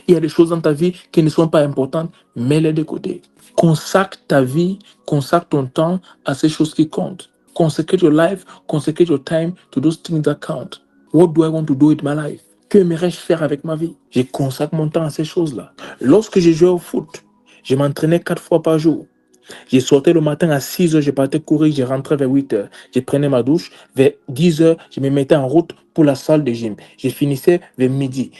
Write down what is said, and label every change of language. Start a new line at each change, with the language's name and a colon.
French: Il y a des choses dans ta vie qui ne sont pas importantes, mets-les de côté. Consacre ta vie, consacre ton temps à ces choses qui comptent.
English: Consecrate your life, consecrate your time to those things that count. What do I want to do with my life?
French: Que aimerais-je faire avec ma vie? Je consacre mon temps à ces choses-là. Lorsque je jouais au foot, je m'entraînais 4 fois par jour. Je sortais le matin à 6 heures, je partais courir, je rentrais vers 8 heures. Je prenais ma douche. Vers 10 heures, je me mettais en route pour la salle de gym. Je finissais vers midi.